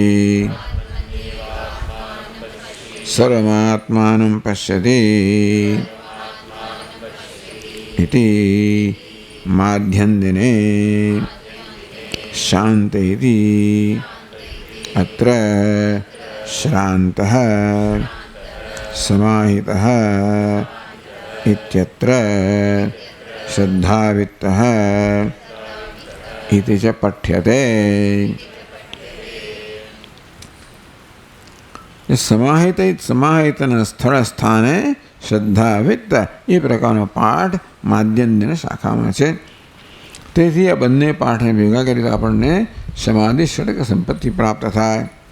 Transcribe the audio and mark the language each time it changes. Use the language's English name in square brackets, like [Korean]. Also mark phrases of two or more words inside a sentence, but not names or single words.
[Sanskrit] સર્વમાત્માनं પશ્યતિ ઇતિ માધ્યન્દિને શાંત ઇતિ અત્ર શ્રાંતઃ સમાહિતઃ इत्यत्र श्रद्धावित्तः इति च पठ्यते. [Gujarati] સમાહિતના સ્થળ સ્થાને શ્રદ્ધાવિત્ત એ પ્રકારનો પાઠ માધ્યન્દિન શાખામાં છે. તેથી આ બંને પાઠને ભેગા કરી આપણને સમાધિ ષડક સંપત્તિ પ્રાપ્ત થાય.